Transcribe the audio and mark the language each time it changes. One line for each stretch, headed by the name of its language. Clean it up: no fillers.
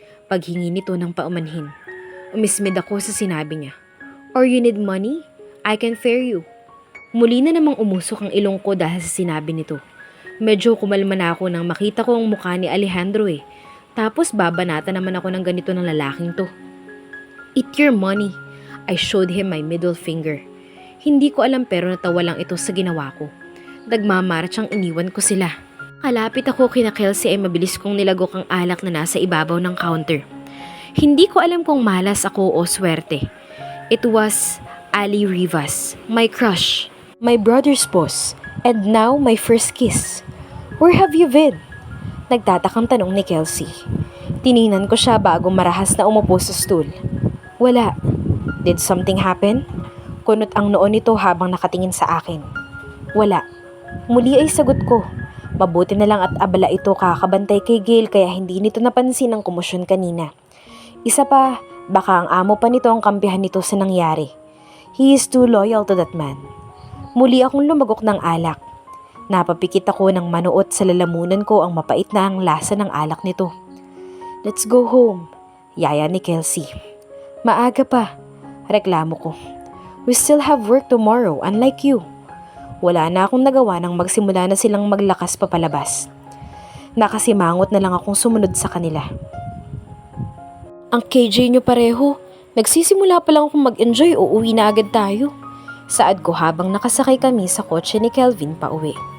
Filipino: Paghingi nito ng paumanhin. Umismid ako sa sinabi niya.
English: Or you need money? I can fare you.
Filipino: Muli na namang umusok ang ilong ko dahil sa sinabi nito. Medyo kumalma na ako nang makita ko ang mukha ni Alejandro Tapos babanata naman ako ng ganito ng lalaking to.
English: Eat your money. I showed him my middle finger.
Filipino: Hindi ko alam pero natawa lang ito sa ginawa ko. Nagmamarchang iniwan ko sila. Kalapit ako kina Kelsey ay mabilis kong nilagok ang alak na nasa ibabaw ng counter. Hindi ko alam kung malas ako o swerte.
English: It was Ali Rivas, my crush, my brother's boss, and now my first kiss. Where have you been?
Filipino: Nagtatakang tanong ni Kelsey. Tiningnan ko siya bago marahas na umupo sa stool. Wala.
English: Did something happen?
Filipino: Kunot ang noo nito habang nakatingin sa akin. Wala. Muli ay sagot ko. Mabuti na lang at abala ito kakabantay kay Gail kaya hindi nito napansin ang komosyon kanina. Isa pa, baka ang amo pa nito ang kampihan nito sa nangyari.
English: He is too loyal to that man.
Filipino: Muli akong lumagok ng alak. Napapikit ako ng manuot sa lalamunan ko ang mapait na ang lasa ng alak nito.
English: Let's go home,
Filipino: yaya ni Kelsey. Maaga pa, reklamo ko.
English: We still have work tomorrow, unlike you.
Filipino: Wala na akong nagawa nang magsimula na silang maglakas papalabas. Nakasimangot na lang akong sumunod sa kanila. Ang KJ nyo pareho, nagsisimula pa lang akong mag-enjoy o uwi na agad tayo. Saad ko habang nakasakay kami sa kotse ni Kelvin pa uwi.